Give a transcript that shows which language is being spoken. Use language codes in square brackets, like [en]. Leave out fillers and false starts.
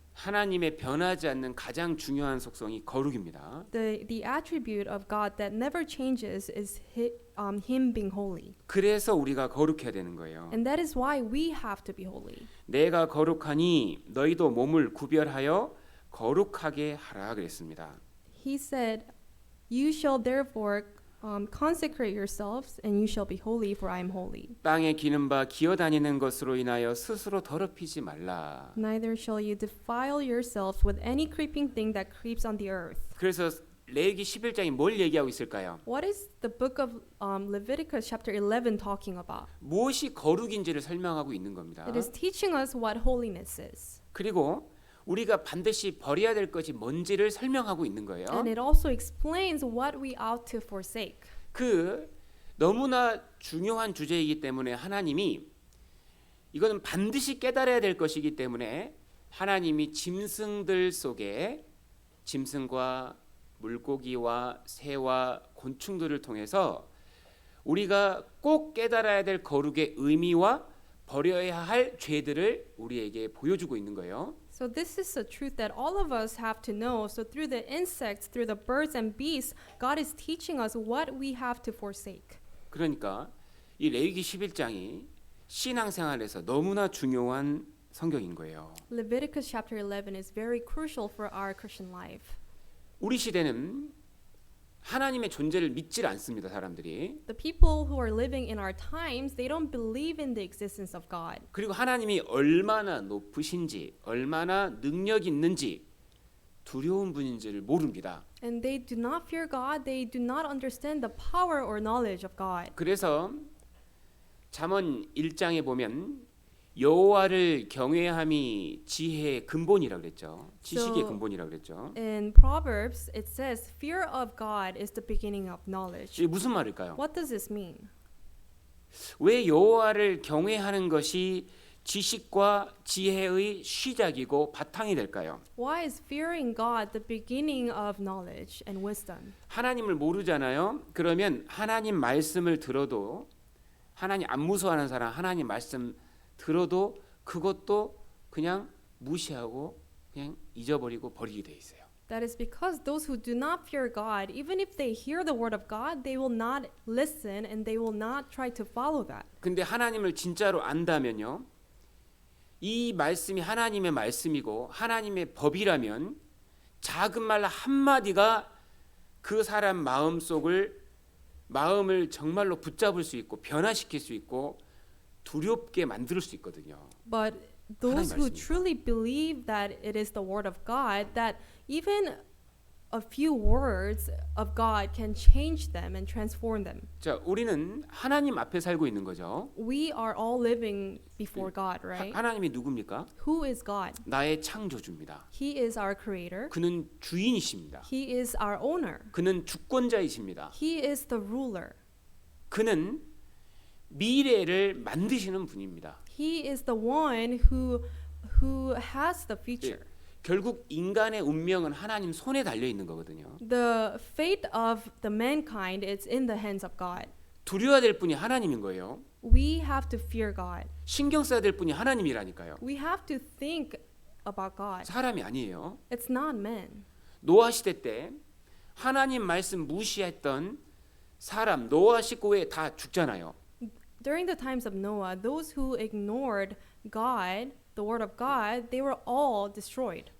[ko] 하나님의 변하지 않는 가장 중요한 속성이 거룩입니다. [en] The attribute of God that never changes is him being holy. [ko] 그래서 우리가 거룩해야 되는 거예요. [en] And that is why we have to be holy. [ko] 내가 거룩하니 너희도 몸을 구별하여 거룩하게 하라 그랬습니다. [en] He said, "You shall therefore consecrate yourselves, and you shall be holy, for I am holy. [ko] 땅에 기는 바 기어다니는 것으로 인하여 스스로 더럽히지 말라. [en] Neither shall you defile yourselves with any creeping thing that creeps on the earth." [ko] 그래서 레위기 11장이 뭘 얘기하고 있을까요? [en] What is the book of Leviticus chapter 11 talking about? [ko] 무엇이 거룩인지를 설명하고 있는 겁니다. [en] It is teaching us what holiness is. [ko] 그리고 우리가 반드시 버려야 될 것이 뭔지를 설명하고 있는 거예요. [en] And it also explains what we ought to forsake. [ko] 그 너무나 중요한 주제이기 때문에 하나님이 이거는 반드시 깨달아야 될 것이기 때문에 하나님이 짐승들 속에 짐승과 물고기와 새와 곤충들을 통해서 우리가 꼭 깨달아야 될 거룩의 의미와 버려야 할 죄들을 우리에게 보여주고 있는 거예요. [en] So this is a truth that all of us have to know. So through the insects, through the birds and beasts, God is teaching us what we have to forsake. [ko] 그러니까 이 레위기 11장이 신앙생활에서 너무나 중요한 성경인 거예요. [en] Leviticus chapter 11 is very crucial for our Christian life. [ko] 우리 시대는 하나님의 존재를 믿질 않습니다, 사람들이. [en] The people who are living in our times, they don't believe in the existence of God. [ko] 그리고 하나님이 얼마나 높으신지, 얼마나 능력 있는지 두려운 분인지를 모릅니다. [en] And they do not fear God. They do not understand the power or knowledge of God. [ko] 그래서 잠언 1장에 보면 여호와를 경외함이 지혜의 근본이라고 그랬죠. 지식의 [en] So- [ko] 근본이라고 그랬죠. [en] In Proverbs, it says, "Fear of God is the beginning of knowledge." [ko] 이게 무슨 말일까요? [en] What does this mean? [ko] 왜 여호와를 경외하는 것이 지식과 지혜의 시작이고 바탕이 될까요? [en] Why is fearing God the beginning of knowledge and wisdom? [ko] 하나님을 모르잖아요. 그러면 하나님 말씀을 들어도 하나님 안 무서워하는 사람 하나님 말씀 들어도 그것도 그냥 무시하고 그냥 잊어버리고 버리게 돼 있어요. [en] That is because those who do not fear God, even if they hear the word of God, they will not listen and they will not try to follow that. [ko] 근데 하나님을 진짜로 안다면요. 이 말씀이 하나님의 말씀이고 하나님의 법이라면 작은 말 한마디가 그 사람 마음을 정말로 붙잡을 수 있고 변화시킬 수 있고 두렵게 만들 수 있거든요. [en] But those who [ko] 말씀입니다. [en] truly believe that it is the word of God, that even a few words of God can change them and transform them. [ko] 자, 우리는 하나님 앞에 살고 있는 거죠. [en] We are all living before God, right? [ko] 하나님이 누굽니까? [en] Who is God? [ko] 나의 창조주입니다. [en] He is our creator. [ko] 그는 주인이십니다. [en] He is our owner. [ko] 그는 주권자이십니다. [en] He is the ruler. [ko] 그는 미래를 만드시는 분입니다. [en] He is the one who has the future. [ko] 결국 인간의 운명은 하나님 손에 달려 있는 거거든요. [en] The fate of the mankind is in the hands of God. [ko] 두려워야 될 분이 하나님인 거예요. [en] We have to fear God. [ko] 신경 써야 될 분이 하나님이라니까요. [en] We have to think about God. [ko] 사람이 아니에요. [en] It's not men. [ko] 노아 시대 때 하나님 말씀 무시했던 사람 노아 식구 외에 다 죽잖아요. [en] During the times of Noah, those who ignored God, the word of God, they were all destroyed.